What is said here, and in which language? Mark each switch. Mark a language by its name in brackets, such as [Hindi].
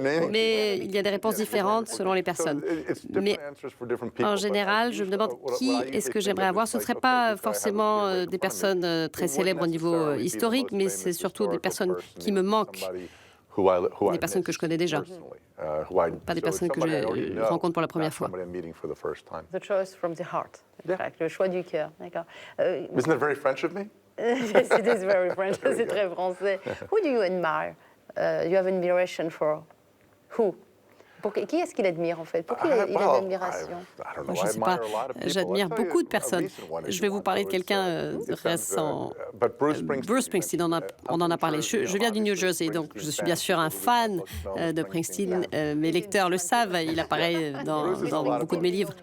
[French] Mais il y a des réponses différentes selon les personnes. Mais en général, je me demande qui est-ce que j'aimerais avoir. Ce ne serait pas forcément des personnes très célèbres au niveau historique, mais c'est surtout des personnes qui me manquent, des personnes que je connais déjà, pas des personnes que je rencontre pour la première fois. [English] The choice from the heart. [French] Le choix du cœur. D'accord. [English] Isn't that very French of me? Yes, it is very French. [French] C'est très français. [English] Who do you admire? You have admiration for who? [French] Qui est-ce qu'il admire en fait? Pour qui il a de l'admiration? Je ne sais pas. J'admire beaucoup de personnes. Je vais vous parler de quelqu'un récent. Bruce Springsteen, on en a parlé. Je viens du New Jersey, donc je suis bien sûr un fan de Springsteen. Mes lecteurs le savent, il apparaît dans beaucoup de mes livres.